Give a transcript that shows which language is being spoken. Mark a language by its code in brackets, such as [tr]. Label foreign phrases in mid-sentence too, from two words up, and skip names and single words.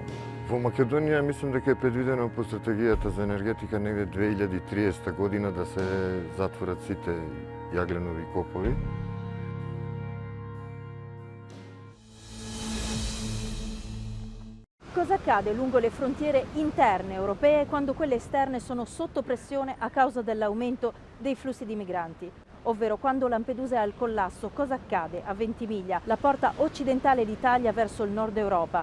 [mk] Во Македонија мислам дека е предвидено по стратегијата за енергетика негде 2030 година да се затворат сите јагленови копови. [it] Cosa accade lungo le frontiere interne europee quando quelle esterne sono sotto pressione a causa dell'aumento dei flussi di migranti? ovvero quando Lampedusa è al collasso, cosa accade a Ventimiglia, la porta occidentale d'Italia verso il nord Europa.